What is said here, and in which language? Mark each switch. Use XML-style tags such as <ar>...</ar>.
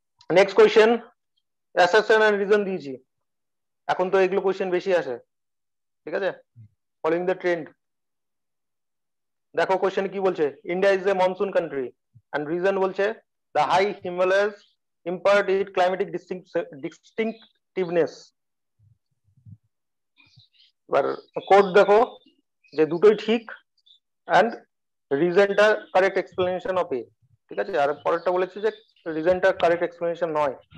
<bn>Next question, assertion and reason দিয়েছি, এখন তো এগুলো কোয়েশ্চেন বেশি আসে, ঠিক আছে, ফলোইং দ্য ট্রেন্ড। দেখো কোয়েশ্চেন কি বলছে,</bn> <en>India is a monsoon country and reason</en> <bn>বলছে</bn> <en>The high Himalayas impart it climatic distinctiveness.</en> <bn>এবার কোড দেখো যে দুটোই ঠিক and রিজনটা কারেক্ট এক্সপ্লেনেশন অফ এ, ঠিক আছে। আর পরেরটা বলেছে যে রিজনটা কারেক্ট এক্সপ্লেনেশন নয়।</bn>